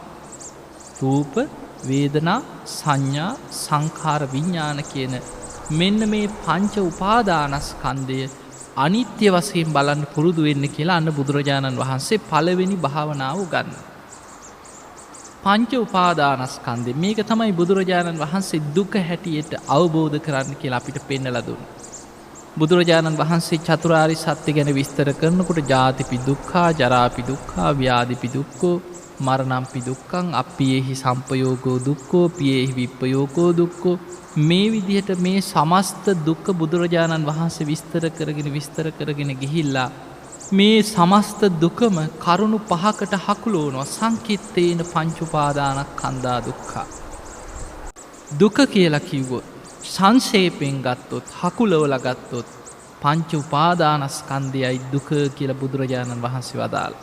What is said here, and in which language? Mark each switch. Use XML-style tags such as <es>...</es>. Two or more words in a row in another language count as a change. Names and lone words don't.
<si>රූප, වේදනා, සංඥා, සංඛාර, විඥාන කියන මෙන්න මේ පංච උපාදානස්කන්ධය අනිත්‍ය වශයෙන් බලන්න පුරුදු වෙන්න කියලා අන්න බුදුරජාණන් වහන්සේ පළවෙනි භාවනාව ගන්න. පංච උපාදානස්කන්ධය මේක තමයි බුදුරජාණන් වහන්සේ දුක හැටියට අවබෝධ කරන්න කියලා අපිට පෙන්නලා දුන්නේ. බුදුරජාණන් වහන්සේ චතුරාර්ය සත්‍ය ගැන විස්තර කරනකොට</si> <pi>ජාතිපි දුක්ඛා, ජරාපි දුක්ඛා, ව්‍යාධිපි දුක්ඛෝ, මරණම්පි දුක්ඛං, අප්පියේහි සම්පයෝගෝ දුක්ඛෝ, පියේහි විප්පයෝගෝ දුක්ඛෝ,</pi> <si>මේ විදිහට මේ සමස්ත දුක්ඛ බුදුරජාණන් වහන්සේ විස්තර කරගෙන ගිහිල්ලා මේ සමස්ත දුකම කරුණු පහකට හකුලවනවා.</si> <pi>සංකිත්තේන පංච උපාදානස්කන්ධා දුක්ඛා.</pi> <si>දුක කියලා කිව්වොත් සංක්ෂේපයෙන් ගත්තොත්, හකුලවලා ගත්තොත් පංච උපාදානස්කන්ධයයි දුක කියලා බුදුරජාණන් වහන්සේ වදාළා.</si>